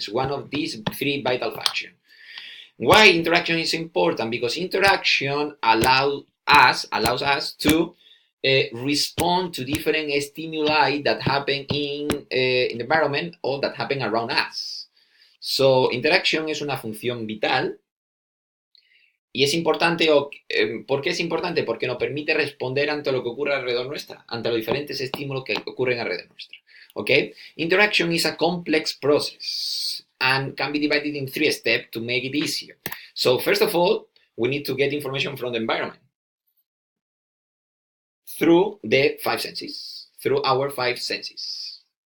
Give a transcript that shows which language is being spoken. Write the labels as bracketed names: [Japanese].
[English] It's one of these three vital functions. Why interaction is important? Because interaction allows us to respond to different stimuli that happen in the environment or that happen around us. [Spanish] So, interaction es una función vital y es importante. ¿Por qué es importante? Porque nos permite responder ante lo que ocurre alrededor nuestra, ante los diferentes estímulos que ocurren alrededor nuestra. [English] Okay? Interaction is a complex process and can be divided in 3 steps to make it easier. So, first of all, we need to get information from the environment through the 5 senses, through our 5 senses.